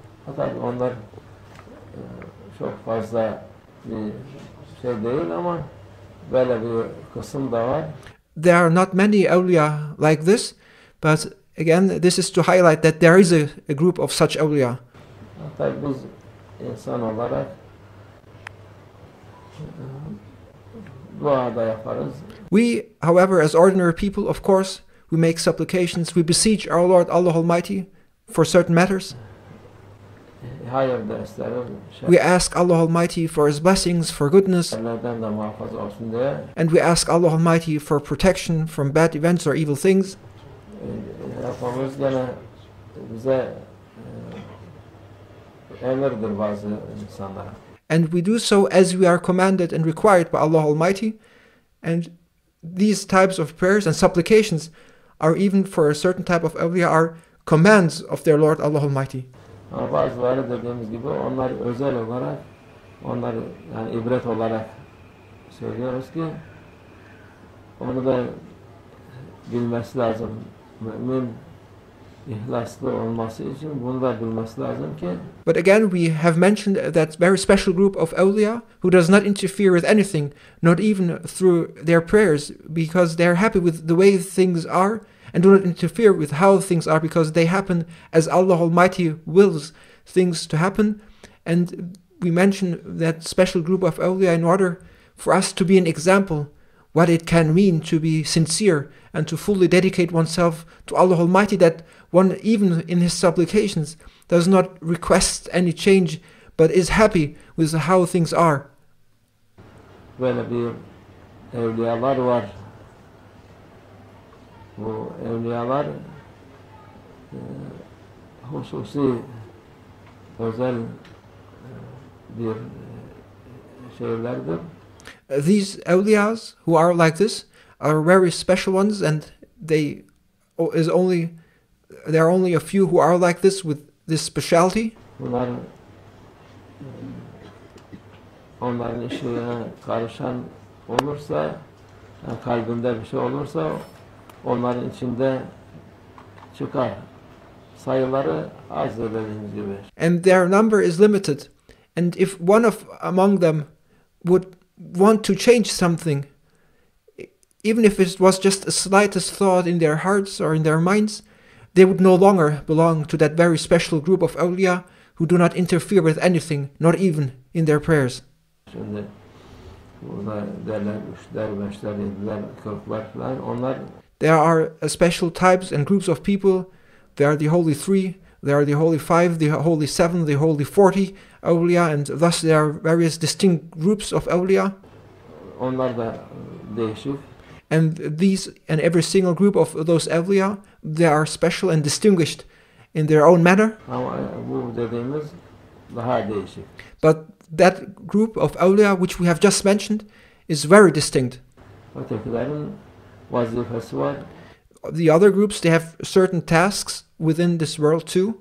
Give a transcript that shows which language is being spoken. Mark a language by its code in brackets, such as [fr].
[tr] Fakat onlar çok fazla bir şey değil ama böyle bir kısım da var. [en] There are not many awliya like this, but again, this is to highlight that there is a group of such awliya. [tr] Hatta biz insan olarak dua da yaparız. [en] We, however, as ordinary people, of course, we make supplications, we beseech our Lord Allah Almighty for certain matters. [tr] Hayır da isteriz. [en] We ask Allah Almighty for His blessings, for goodness, [tr] Şerlerden de muhafaza olsun diye [en] and we ask Allah Almighty for protection from bad events or evil things. [tr] yapmamız gene bize emirdir bazı insanlara. [en] And we do so as we are commanded and required by Allah Almighty. And these types of prayers and supplications are, even for a certain type of awliya, are commands of their Lord Allah Almighty. [tr] Ama bazıları dediğimiz gibi onlar özel olarak, onları yani ibret olarak söylüyoruz ki onu da bilmesi lazım. Mümin ihlaslı olması için bunu da bilmesi lazım ki. [en] But again, we have mentioned that very special group of awliya who does not interfere with anything, not even through their prayers, because they are happy with the way things are, and do not interfere with how things are, because they happen as Allah Almighty wills things to happen. And we mention that special group of awliya in order for us to be an example what it can mean to be sincere and to fully dedicate oneself to Allah Almighty, that one, even in his supplications, does not request any change, but is happy with how things are. [tr] Böyle bir evliyalar var. Bu evliyalar hususi özel bir şeylerdir. [en] These awliyas who are like this are very special ones, and there are only a few who are like this with this specialty. [tr] Bunlar onların işine karışan olursa, yani kalbinde bir şey olursa onların içinde çıkar. Sayıları az dediğimiz gibi. [en] And their number is limited. And if one of among them would want to change something, even if it was just the slightest thought in their hearts or in their minds, they would no longer belong to that very special group of awliya who do not interfere with anything, not even in their prayers. [tr] Şimdi burada derler, üçler, beşler, yediler, kırklar falan, onlar [en] There are special types and groups of people. There are the Holy Three, there are the Holy Five, the Holy Seven, the Holy 40 awliya, and thus there are various distinct groups of awliya. [tr] onlar da değişik. [en] And these and every single group of those awliya, they are special and distinguished in their own manner. [tr] Ama bu dediğimiz daha değişik. [en] But that group of awliya which we have just mentioned is very distinct. [tr] Ötekilerin vazifesi var. [en] The other groups, they have certain tasks within this world too.